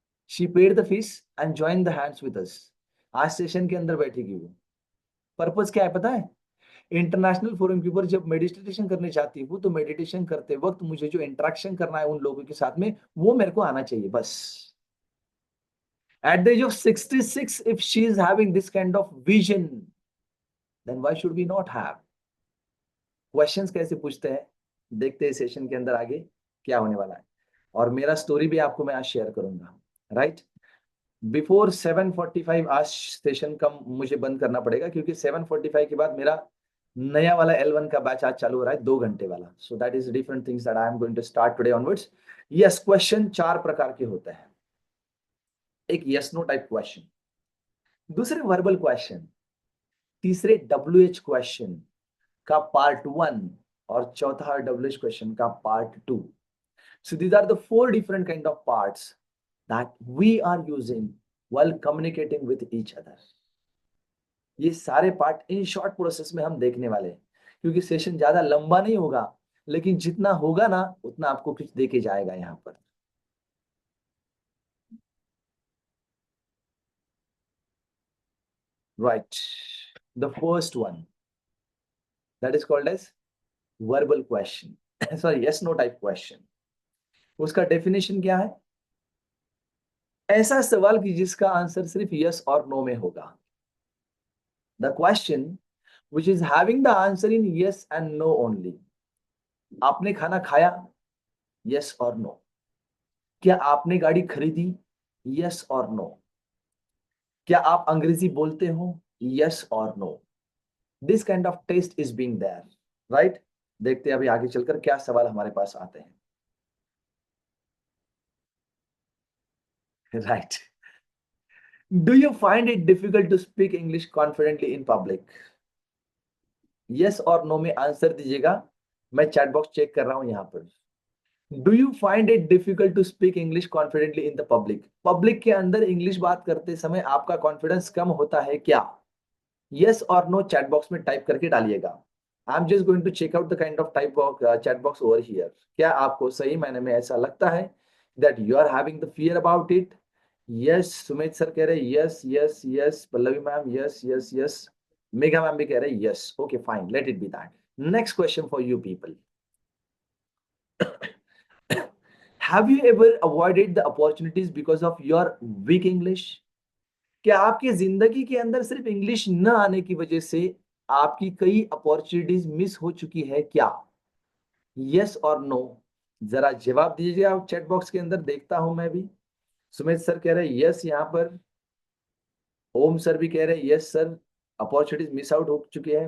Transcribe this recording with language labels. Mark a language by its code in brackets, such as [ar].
[en] She paid the fees and join the hands with us. [hi] आज session के अंदर बैठेगी वो। पर्पस क्या है पता है? इंटरनेशनल फोरम के ऊपर जब मेडिटेशन करने चाहती हूँ, तो मेडिटेशन करते वक्त मुझे जो इंटरेक्शन करना है उन लोगों के साथ में, वो मेरे को आना चाहिए बस। [en] At the age of 66, if she is having this kind of vision, then why should we not have? [hi] Questions कैसे पूछते हैं, देखते हैं सेशन के अंदर आगे क्या होने वाला है। और मेरा स्टोरी भी आपको मैं आज शेयर करूंगा, राइट। बिफोर 7:45 आज सेशन का मुझे बंद करना पड़ेगा, क्योंकि 7:45 के बाद मेरा नया वाला L1 का बैच आज चालू हो रहा है, 2 घंटे वाला। [en] So that is different things that I am going to start today onwards. Yes, [hi] question 4 प्रकार के होते हैं। एक यस नो टाइप क्वेश्चन, दूसरे वर्बल क्वेश्चन, तीसरे WH क्वेश्चन का पार्ट 1, और चौथा WH क्वेश्चन का part 2। [en] So these are the 4 different kind of parts that we are using while communicating with each other. [hi] ये सारे पार्ट इन शॉर्ट प्रोसेस में हम देखने वाले हैं, क्योंकि सेशन ज्यादा लंबा नहीं होगा, लेकिन जितना होगा ना उतना आपको कुछ दे के जाएगा यहाँ पर। [en] Right, the first one that is called as verbal question, sorry yes no type question. [hi] उसका डेफिनेशन क्या है? ऐसा सवाल कि जिसका आंसर सिर्फ यस और नो में होगा। [en] The question which is having the answer in yes and no only. [hi] आपने खाना खाया? [en] Yes or no. [hi] क्या आपने गाड़ी खरीदी? Yes or no. क्या आप अंग्रेजी बोलते हो? [en] Yes or no. This kind of test is being there, right? [hi] देखते हैं अभी आगे चलकर क्या सवाल हमारे पास आते हैं। [en] Right. Do you find it difficult to speak English confidently in public? [hi] Yes और no में आंसर दीजिएगा। मैं चैट बॉक्स चेक कर रहा हूं यहां पर। [en] Do you find it difficult to speak English confidently in the public? [hi] Public के अंदर इंग्लिश बात करते समय आपका कॉन्फिडेंस कम होता है क्या? यस और नो चैट बॉक्स में टाइप करके डालिएगा। [en] I am just going to check out the kind of type of chat box over here. [hi] क्या आपको सही मायने में ऐसा लगता है [en] That you are having the fear about it? [hi] Yes, Sumit sir कह रहे yes yes yes, Pallavi ma'am yes yes yes, Megha ma'am भी कह रहे yes. [en] Okay fine, let it be that. Next question for you people. Have you ever avoided the opportunities because of your weak English? [hi] क्या आपकी जिंदगी के अंदर सिर्फ English न आने की वजह से आपकी कई अपॉर्चुनिटीज मिस हो चुकी है क्या? यस और नो जरा जवाब दीजिए आप चैट बॉक्स के अंदर, देखता हूं मैं भी। सुमित सर कह रहे हैं यस यहाँ पर, ओम सर भी कह रहे हैं yes sir, opportunities miss out हो चुकी है।